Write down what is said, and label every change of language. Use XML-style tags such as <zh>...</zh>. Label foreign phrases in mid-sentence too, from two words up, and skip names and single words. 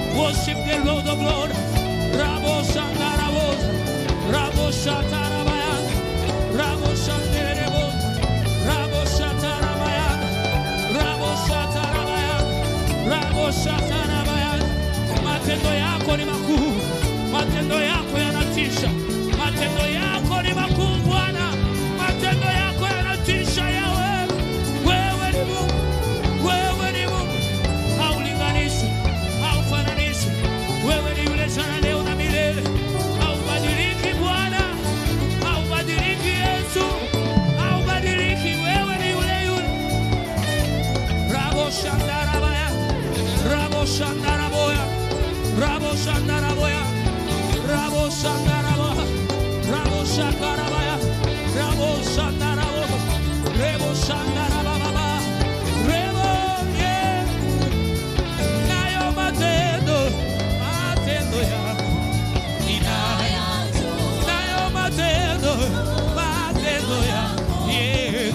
<en>worship the Lord of Lords. Rabo Shandarabo, Rabo Shatarabaya, Rabo Shanderebo, Rabo Shatarabaya, Rabo Shatarabaya, Rabo Shatarabaya.</en> <sw>Matendo yako ni makuu, matendo yako yanatisha, matendo yako ni makuu Bwana, matendo yako yanatisha Yawe. Wewe ni Mungu, wewe ni Mungu, haulinganishi, haufananishi. Wewe ni yule jana leo na milele, haubadiliki Bwana, haubadiliki Yesu, haubadiliki. Wewe ni yule yule. Rabo Shandarabaya, Rabo Shandaraboya, Rabo Shandaraboya, Rabo Shandaraboya, Rabo Shakarabaya, Rabo Shandarabo, Rebo Shandarababa, Rebo, yeah. Nayo matendo, matendo yako, inaya. Nayo matendo, matendo yako, yeah.</sw>